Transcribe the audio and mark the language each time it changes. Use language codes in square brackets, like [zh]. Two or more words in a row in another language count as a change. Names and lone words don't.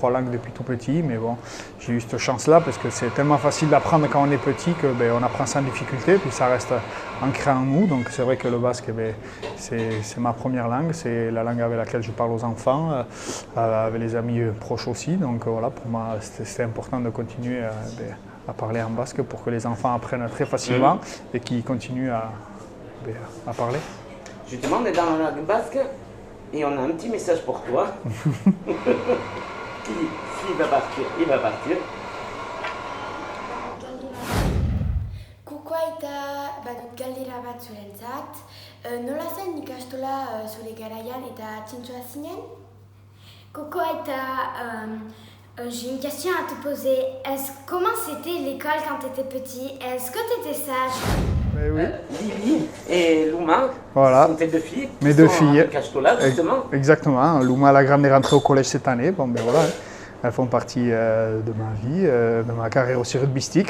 [fr] 3 langues depuis tout petit, mais bon, j'ai eu cette chance-là parce que c'est tellement facile d'apprendre quand on est petit qu'on apprend sans difficulté, puis ça reste ancré en nous, donc c'est vrai que le basque, c'est ma première langue, c'est la langue avec laquelle je parle aux enfants, avec les amis proches aussi, donc voilà, pour moi c'était important de continuer à parler en basque pour que les enfants apprennent très facilement et qu'ils continuent à parler. Justement, on est dans la langue basque et on a un petit message pour toi. S'il va partir, il va partir. [eu] Kukoa eta galdera bat zurentzat. Nola zen ikastola zure garaian eta txintxoa zinen? Kukoa eta... [fr] j'ai une question à te poser. Comment c'était l'école quand tu étais petit? Est-ce que tu étais sage? Oui. Lily et Louma, voilà. sont tes 2 filles. Mes 2 filles. Castola, justement. Exactement. Louma, la grande, est rentrée au collège cette année. Bon, voilà. Elles font partie de ma vie, de ma carrière aussi rugbystique.